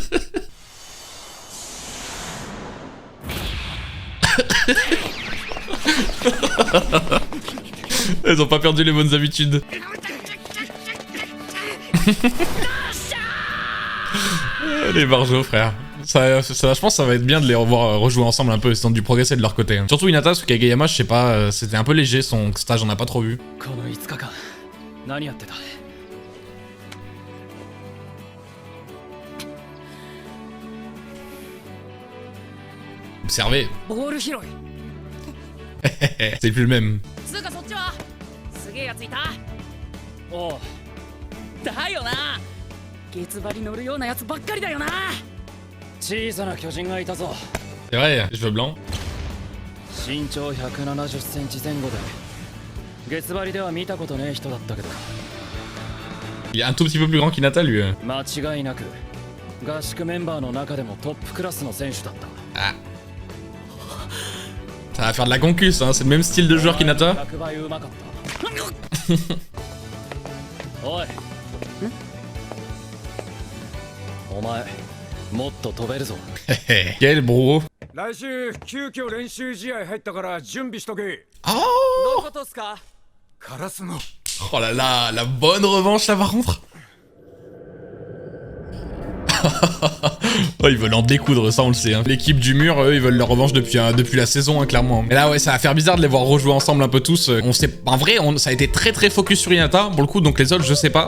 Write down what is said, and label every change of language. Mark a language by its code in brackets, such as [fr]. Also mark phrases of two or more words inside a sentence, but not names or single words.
[fr] Ils ont pas perdu les bonnes habitudes. Les barjots, frère. Ça, je pense que ça va être bien de les revoir rejouer ensemble un peu, ils ont dû progresser de leur côté. Hein. Surtout Hinata, parce que Kageyama, je sais pas, c'était un peu léger son stage, on a pas trop vu. [ja] この5日間何やってた？ [fr] Observez. [ja] ボール拾い。 [fr] C'est plus le même. [ja] つうかそっちはすげえやついた。おうだよな。ケツバリ乗るようなやつばっかりだよな。小さな巨人がいたぞ。 [fr] C'est vrai, cheveux blancs. [ja] 身長170センチ前後で月張りでは見たことねえ人だったけど。 [fr] Il est un tout petit peu plus grand qu'Hinata, lui. [ja] 間違いなく合宿メンバーの中でもトップクラスの選手だった。 Ah. [fr] Ça va faire de la concus, hein. C'est le même style de joueur qu'Hinata. [ja] 100 倍うまかった。おい。お前もっと飛べるぞ。 [fr] Quel bro. [ja] 来週急遽練習試合入ったから準備しとけ。 Oh どういうことっすか？カラスノ。 [fr] Oh là là, la bonne revanche là par contre. Oh, ils veulent en découdre, ça on le sait. Hein. L'équipe du mur, eux, ils veulent leur revanche depuis la saison, hein, clairement. Mais là, ouais, ça va faire bizarre de les voir rejouer ensemble un peu tous. On sait, en vrai, ça a été très très focus sur Hinata pour le coup, donc les autres, je sais pas.